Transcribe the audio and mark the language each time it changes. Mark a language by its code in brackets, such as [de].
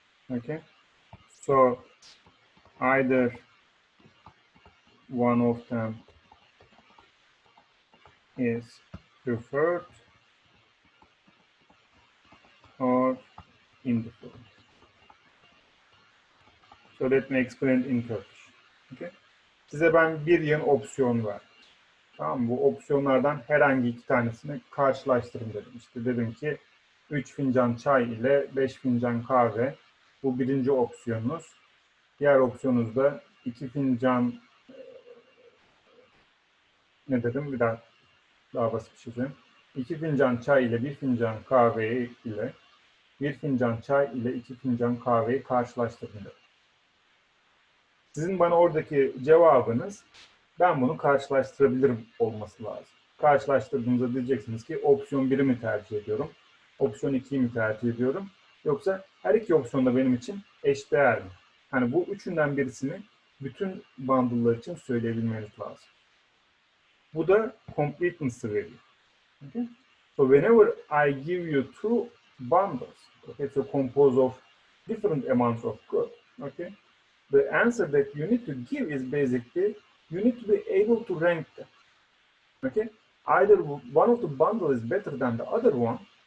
[en] Okay, so either one of them is preferred or indifferent. So let me explain in Turkish. Okay. [tr] Size ben bir yığın opsiyon verdim. Tamam mı? Bu opsiyonlardan herhangi iki tanesini karşılaştırın dedim. İşte dedim ki 3 fincan çay ile 5 fincan kahve. Bu birinci opsiyonunuz. Diğer opsiyonunuz da 2 fincan ne dedim? Bir daha basit bir şey söyleyeyim. 2 fincan çay ile 1 fincan kahve ile 1 fincan çay ile 2 fincan kahveyi karşılaştırın dedim. Sizin bana oradaki cevabınız ben bunu karşılaştırabilirim olması lazım. Karşılaştırdığınızda diyeceksiniz ki opsiyon 1'i mi tercih ediyorum? Opsiyon 2'yi mi tercih ediyorum? Yoksa her iki opsiyon da benim için eşdeğer mi? Hani bu üçünden birisini bütün bundle'lar için söyleyebilmeniz lazım. Bu da completeness'ı veriyor. [en] Okay? So whenever I give you two bundles, okay, so composed of different amounts of goods, okay, the answer that you need to give is basically you need to be able to rank them. Okay, either one of the bundle is better than the other one,